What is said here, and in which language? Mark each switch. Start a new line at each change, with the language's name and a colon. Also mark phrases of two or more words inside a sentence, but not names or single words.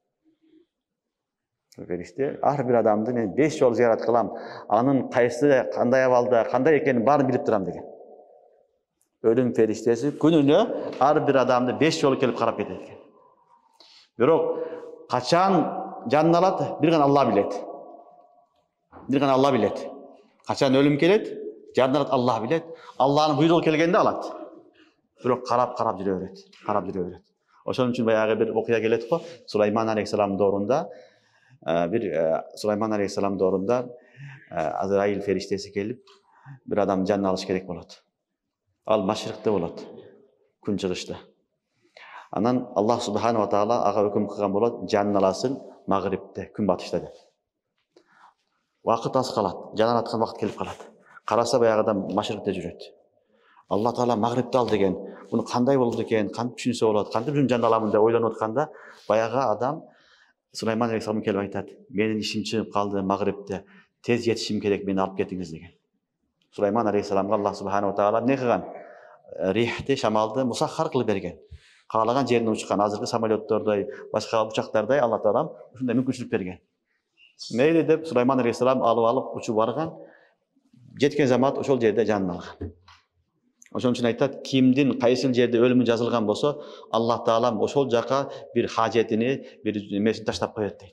Kyrgyz: Фериште ар бир адамды мен 5 жолу зыярат кылам. Анын кайсы, кандай абалда, кандай экенин баарын билип турам деген. Өлүм фериштеси күнүнө ар бир адамды 5 жолу келип карап кетет экен. Бирок качан жанын алат, бир гана Алла билет. Бир гана Аллах билет. Качан өлүм келет, жандан Аллах билет. Аллахтын буйругу келгенде алат. Бирок карап жүрө берет. Карап жүрө берет. Ошон үчүн баягы бир окуя келет го. Сулайман алейхиссалам доорунда Сулайман алейхиссалам доорунда Азраил фериштеси келип, бир адам жанын алыш керек болот. Ал машрикте болот. Күн чыгышта. Анан Аллах
Arabic: سبحانه و تعالى
Kyrgyz: ага өкүм кылган болот, жанын аласың магрибте, күн батышта деп. Вакыт аз калат, жанын аткан вакыт келип калат. Караса баягы адам машрикте жүрөт. Алла таала магрибте ал деген, буну кандай болду экен, кантип түшүнсө болот, кантип жанын аламын деп ойлонуп атканда, баягы адам Сулайман алейхиссалам келип айтат: "Менин ишим чыгып калды магрибте, тез жетишим керек, мени алып кетиңиз" деген. Сулайман алейхиссаламга Аллах
Arabic: سبحانه و تعالى
Kyrgyz: эмне кылган? Рихти, шамалды мусаххар кылып берген. Каалаган жерине учкан, азыркы самолеттордой, башка учактардай Алла таалам ушундай мүмкүнчүлүк берген. Мейли деп Сулайман алейхиссалам алып учуп барган. Жеткен замат ошол жерде жанын алган. Ошон үчүн айтат, кимдин кайсыл жерде өлүмү жазылган болсо, Аллах таалам ошол жака бир хажетини, бир эмесин таштап коет дейт.